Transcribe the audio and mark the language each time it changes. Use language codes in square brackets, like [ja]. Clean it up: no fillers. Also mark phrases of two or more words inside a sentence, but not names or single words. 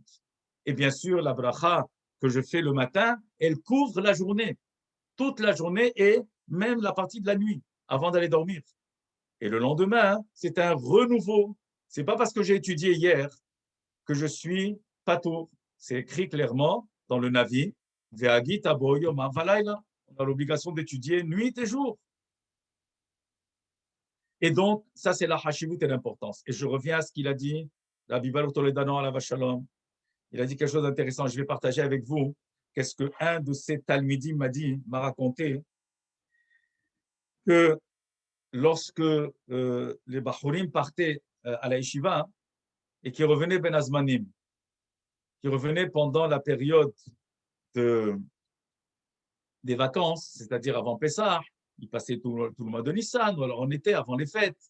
[fr] Et bien sûr, la beracha que je fais le matin, elle couvre la journée, toute la journée et même la partie de la nuit, avant d'aller dormir. Et le lendemain, c'est un renouveau. C'est pas parce que j'ai étudié hier que je suis patour. C'est écrit clairement dans le Navi, [he] והגית בו יומם ולילה. [fr] On a l'obligation d'étudier nuit et jour. Et donc, ça, c'est la hashivut et l'importance. Et je reviens à ce qu'il a dit, [he] Rabbi Baruch Toledano עליו השלום. [fr] Il a dit quelque chose d'intéressant. Je vais partager avec vous. Qu'est-ce qu'un de ses talmidim m'a raconté que lorsque les Bachurim partaient à la yeshiva et qui revenaient [he] בין הזמנים, [fr] qui revenaient pendant la période des vacances, c'est-à-dire avant Pessah, ils passaient tout le mois de Nissan, ou alors en été, avant les fêtes.